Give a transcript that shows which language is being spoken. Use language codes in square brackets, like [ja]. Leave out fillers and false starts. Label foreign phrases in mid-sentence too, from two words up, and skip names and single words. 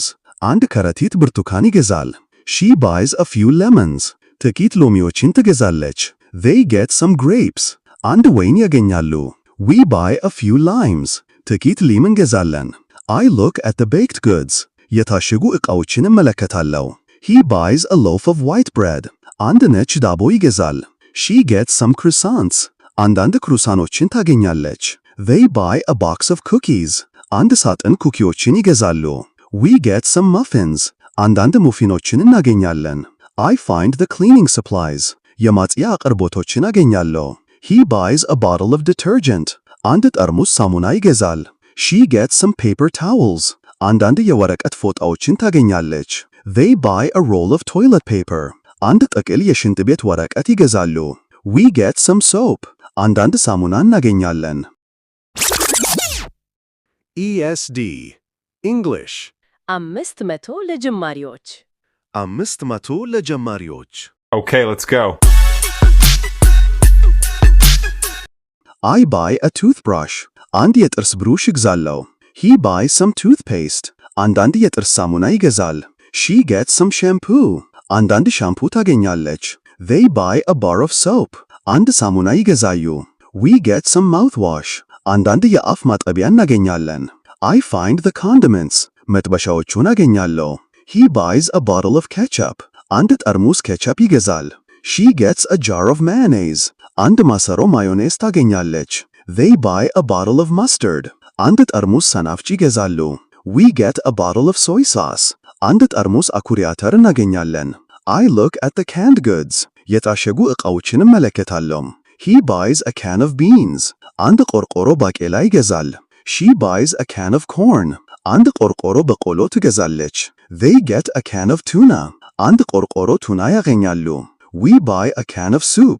[am] አንድ ከረጢት ብርቱካን ይገዛል። [en] She buys a few lemons. [am] ጥቂት ሎሚዎችን ትገዛለች። [en] They get some grapes. [am] አንድ ወይን ያገኛሉ። [en] We buy a few limes. [am] ጥቂት ሊም እንገዛለን። [en] I look at the baked goods. [am] የታሸጉ ዕቃዎችን እመለከታለሁ። [en] He buys a loaf of white bread. [am] አንድ ነጭ ዳቦ ይገዛል። [en] She gets some croissants. [am] አንዳንድ ክሩሳኖችን ታገኛለች። [en] They buy a box of cookies. [am] አንድ ሳጥን ኩኪዎችን ይገዛሉ። [en] We get some muffins. [am] አንዳንድ ሙፊኖችን እናገኛለን። [en] I find the cleaning supplies. [am] የማጽያ አቅርቦቶችን አገኛለሁ። [en] He buys a bottle of detergent. [am] አንድ ጠርሙስ ሳሙና ይገዛል። [en] She gets some paper towels. [am] አንዳንድ የወረቀት ፎጣዎችን ታገኛለች። [en] They buy a roll of toilet paper. [am] አንድ ጥቅል የሽንት ቤት ወረቀት ይገዛሉ። [en] We get some soap. [am] አንዳንድ ሳሙና እናገኛለን። [en] ESD English [am] 500 ለጀማሪዎች 500 ለጀማሪዎች [en] Okay, let's go. I buy a toothbrush. [am] አንድ የጥርስ ብሩሽ ይገዛለሁ። [en] He buys some toothpaste. [am] አንዳንድ የጥርስ ሳሙና ይገዛል። [en] She gets some shampoo. [am] አንዳንድ ሻምፑ ታገኛለች። [en] They buy a bar of soap. [am] አንድ ሳሙና ይገዛሉ። [en] We get some mouthwash. [am] አንዳንድ የአፍ ማጠቢያ እናገኛለን። [en] I find the condiments. [am] መጥበሻዎቹን አገኛለሁ። [en] He buys a bottle of ketchup. [am] አንድ ጠርሙስ ኬቸፕ ይገዛል። [en] She gets a jar of mayonnaise. [am] አንድ ማሰሮ ማዮኔዝ ታገኛለች። [en] They buy a bottle of mustard. [am] አንድ ጠርሙስ ሰናፍጭ ይገዛሉ። [en] We get a bottle of soy sauce. [am] አንድ ጠርሙስ አኩሪ አተር እናገኛለን። [en] I look at the canned goods. [am] የታሸጉ ዕቃዎችን እመለከታለሁ። [en] He buys a can of beans. [am] አንድ ቆርቆሮ ባቄላ ይገዛል። [en] She buys a can of corn. [am] አንድ ቆርቆሮ በቆሎ ትገዛለች። [en] They get a can of tuna. [am] አንድ ቆርቆሮ ቱና ያገኛሉ። [en] We buy a can of soup.